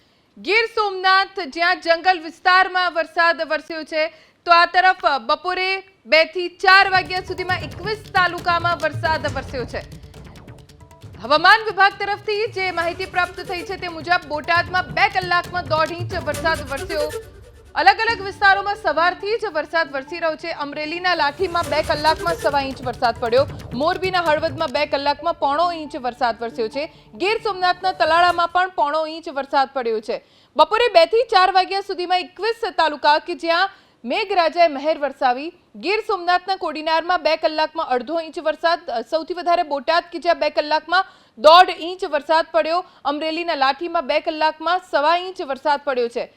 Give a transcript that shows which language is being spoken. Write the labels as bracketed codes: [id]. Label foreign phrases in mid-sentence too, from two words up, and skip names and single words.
[gu] ગીર સોમનાથ જ્યાં જંગલ વિસ્તારમાં વરસાદ વરસ્યો છે તો આ તરફ બપોરે 2 થી 4 વાગ્યા સુધીમાં 21 તાલુકામાં વરસાદ વરસ્યો છે। હવામાન વિભાગ તરફથી જે માહિતી પ્રાપ્ત થઈ છે તે મુજબ બોટાદમાં 2 કલાકમાં 1.5 ઇંચ વરસાદ વરસ્યો। અલગ અલગ વિસ્તારોમાં સવારથી જ વરસાદ વરસી રહ્યો છે। અમરેલીના લાઠીમાં 2 કલાકમાં 1.25 ઇંચ વરસાદ પડ્યો। મોરબીના હળવદમાં 2 કલાકમાં 0.5 ઇંચ વરસાદ વરસ્યો છે। ગીર સોમનાથના તલાળામાં પણ 0.5 ઇંચ વરસાદ પડ્યો છે। बपोरे 2 થી 4 વાગ્યા સુધીમાં 21 તાલુકા કે જ્યાં મેઘરાજાએ મહેર વરસાવી। ગીર સોમનાથના કોડીનારમાં 2 કલાકમાં 0.5 इंच વરસાદ, સૌથી વધારે બોટાદ કે જ્યાં 2 કલાકમાં 1.5 इंच વરસાદ પડ્યો। અમરેલીના લાઠીમાં 2 કલાકમાં 1.25 इंच વરસાદ પડ્યો છે।